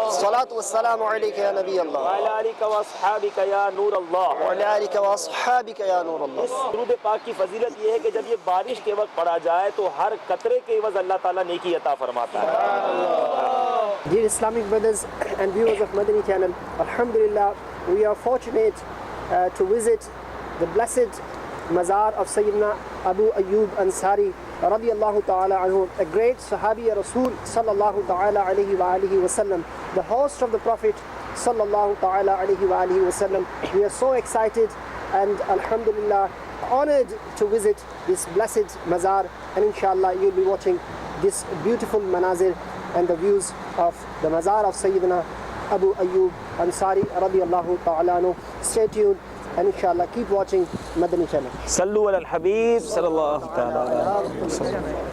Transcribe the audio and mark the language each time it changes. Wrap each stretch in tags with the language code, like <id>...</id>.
<ar>الصلاة والسلام عليك يا نبي الله وعلى آلك واصحابك یا نور اللہ۔ وعلى آلك وأصحابك يا نور الله.</ar> <ur>اس درود پاک کی فضیلت یہ ہے کہ جب یہ بارش کے وقت پڑھا جائے تو ہر قطرے کے عوض اللہ تعالیٰ نیکی عطا فرماتا ہے۔</ur> <en>Dear Islamic brothers and viewers of Madani channel, Alhamdulillah, we are fortunate to visit the blessed Mazar of Sayyidina Abu Ayyub Ansari radiyallahu ta'ala anhu, a great Sahabi Rasul sallallahu ta'ala alayhi wa alihi wa sallam, the host of the Prophet sallallahu ta'ala alayhi wa alihi wa sallam. We are so excited and Alhamdulillah honored to visit this blessed Mazar, and inshallah you'll be watching this beautiful manazir and the views of the Mazar of Sayyidina Abu Ayyub Ansari radiyallahu ta'ala anhu. Stay tuned and inshallah keep watching Madani channel.</en> <ar>صلو علی الحبیب صلی اللہ تعالی علیہ وسلم۔</ar>